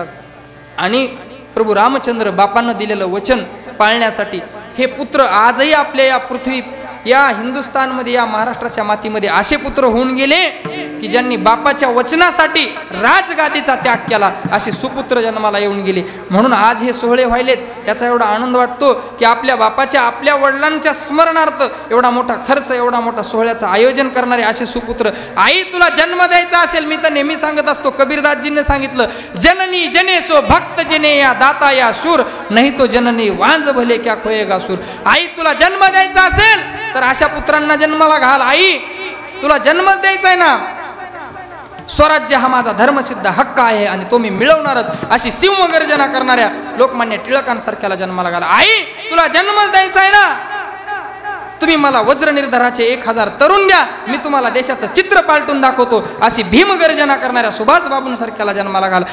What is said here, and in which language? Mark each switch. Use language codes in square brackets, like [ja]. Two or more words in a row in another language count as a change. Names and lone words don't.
[mr] आणि प्रभू रामचंद्र बापांना दिलेलं वचन पाळण्यासाठी हे पुत्र आजही आपल्या या पृथ्वी, या हिंदुस्थानमध्ये, या महाराष्ट्राच्या मातीमध्ये असे पुत्र होऊन गेले की ज्यांनी बापाच्या वचनासाठी राजगादीचा त्याग केला, असे सुपुत्र जन्माला येऊन गेले. म्हणून आज हे सोहळे व्हायलेत. त्याचा एवढा आनंद वाटतो की आपल्या बापाच्या, आपल्या वडिलांच्या स्मरणार्थ एवढा मोठा खर्च, एवढा मोठा सोहळ्याचं आयोजन करणारे असे सुपुत्र. आई तुला जन्म द्यायचा असेल, मी तर नेहमी सांगत असतो, कबीरदासजींनी सांगितलं, [hi] जननी जनेसो भक्त जने या दाता या शूर, नाही तो जननी वांज भले क्या खोयेगा सूर. [mr] आई तुला जन्म द्यायचा असेल तर अशा पुत्रांना जन्माला घाल. आई तुला जन्मच द्यायचा आहे ना, स्वराज्य हा माझा धर्मसिद्ध हक्क आहे आणि तो मी मिळवणारच, अशी सिंहगर्जना करणाऱ्या लोकमान्य टिळकांसारख्याला जन्माला घाला. आई तुला जन्मच द्यायचा आहे ना, तुम्ही मला वज्र निर्धाराचे 1000 तरुण द्या, मी तुम्हाला देशाचं चित्र पालटून दाखवतो, अशी भीमगर्जना करणाऱ्या सुभाष बाबूंसारख्याला जन्माला घाल.